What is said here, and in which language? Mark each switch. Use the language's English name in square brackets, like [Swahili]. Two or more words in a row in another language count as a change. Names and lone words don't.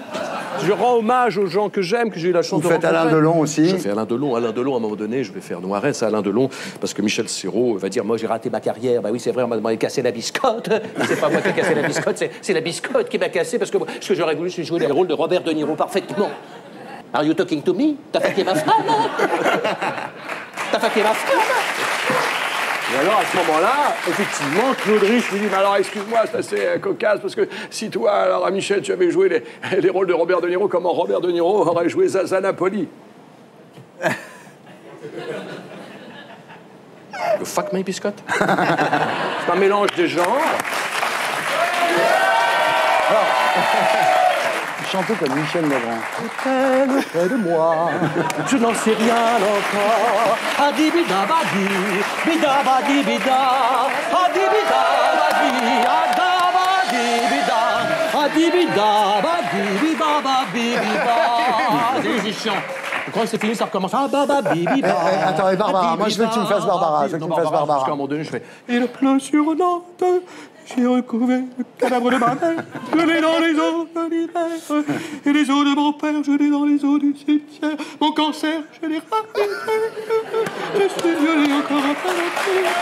[French] Je rends hommage aux gens que j'aime, que j'ai eu la chance Vous de faites rencontrer. Alain Delon aussi. Je fais Alain Delon. Alain Delon, à un moment donné, je vais faire Noiret à Alain Delon, parce que Michel Serrault va dire, moi j'ai raté ma carrière. Bah oui, c'est vrai, on m'a cassé la biscotte. C'est pas moi qui ai cassé la biscotte, c'est la biscotte qui m'a cassé, parce que ce que j'aurais voulu, c'est jouer le rôle de Robert De Niro parfaitement. [English] Are you talking to me? [French] T'as fucké ma femme? T'as fucké ma femme? Et alors, à ce moment-là, effectivement, Claude Rich lui dit, mais alors, excuse-moi, c'est assez cocasse, parce que si toi, alors, à Michel, tu avais joué les rôles de Robert De Niro, comment Robert De Niro aurait joué Zaza Napoli? Le [English] fuck my [French] biscotte. C'est un mélange des genres. Chantez comme Michel Legrand. Près de moi, je n'en sais rien encore. Adibida badi, bida badi bida, adibida badi, adabadi bida, adibida badi, bida badi bida. C'est chiant. Je crois que c'est fini, ça recommence. Ah, baba, bibi, Attends, et Barbara, moi je veux que tu me fasses Barbara. Je veux que tu me fasses Barbara. Parce qu'à un moment donné, je fais. Et le pleut sur Nantes, j'ai recouvert le cadavre de ma mère, je l'ai dans les eaux de l'hiver, et les os de mon père, je l'ai dans les eaux du cimetière, mon cancer, je l'ai raté, je suis violé encore un peu.